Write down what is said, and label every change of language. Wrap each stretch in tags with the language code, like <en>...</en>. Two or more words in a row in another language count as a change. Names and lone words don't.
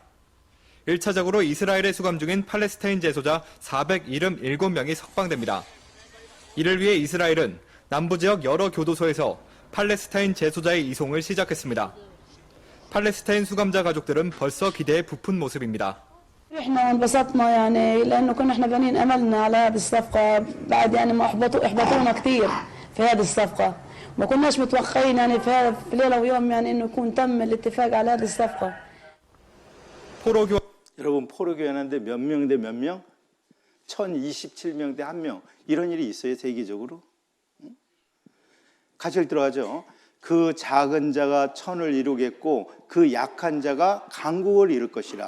<ko>1차적으로 이스라엘에 수감 중인 팔레스타인 재소자 477명이 석방됩니다. 이를 위해 이스라엘은 남부 지역 여러 교도소에서 팔레스타인 재소자의 이송을 시작했습니다. 팔레스타인 수감자 가족들은 벌써 기대에 부푼 모습입니다.</ko> <ar>احنا انبسطنا يعني لانه كنا احنا بنين املنا على هذه الصفقه بعد يعني ما احبطونا كثير في هذه الصفقه ما كناش متوقعين يعني في ليله ويوم يعني انه يكون تم الاتفاق على هذه الصفقه.</ar> <ko>여러분 포로 교환하는데 몇 명 대 몇 명? 1027명 대 1명. 이런 일이 있어요, 세계적으로? 같이 들어가죠. 그 작은 자가 천을 이루겠고 그 약한 자가 강국을 이룰 것이라.</ko>